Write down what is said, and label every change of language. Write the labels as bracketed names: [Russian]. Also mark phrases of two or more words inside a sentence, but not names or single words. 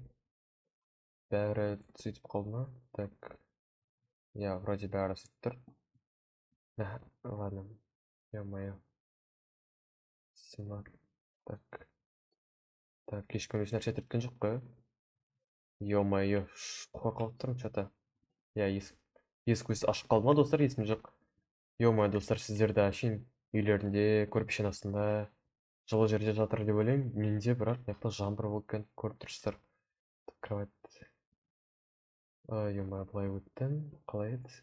[Kazakh] Бәрі сөйтіп қалды ма? Так. Я, вроде бәрі сөйтіп тұр. Ладно. Ё-моё. Симар. Так. Так, ешкім еш нәрсе түрткен жоқ қой. Ё-моё, қорқып тұрмын что-то. Я есік ашық қалды ма, достар? Есімде жоқ. Ё-моё, достар, сіздерді әшейін үйлерінде, көрпешенің астында жылы жерде жатыр деп ойлаймын. Менде бірақ мына жаңбыр болып екен, көріп тұрсыздар. Кровать. Ё-моё, былай өттім. Қалай еді?